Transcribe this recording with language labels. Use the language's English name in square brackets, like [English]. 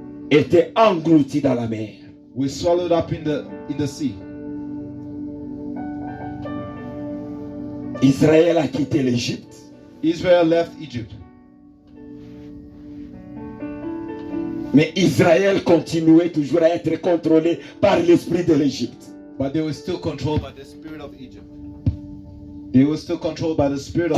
[French] était englouti dans la mer. [English] were swallowed up in the sea. [French] Israël a quitté l'Égypte. [English] Israel left Egypt. [French] Mais Israël continuait toujours à être contrôlé par l'esprit de l'Égypte. [English] But they were still controlled by the spirit of Egypt. They were still controlled by the spirit of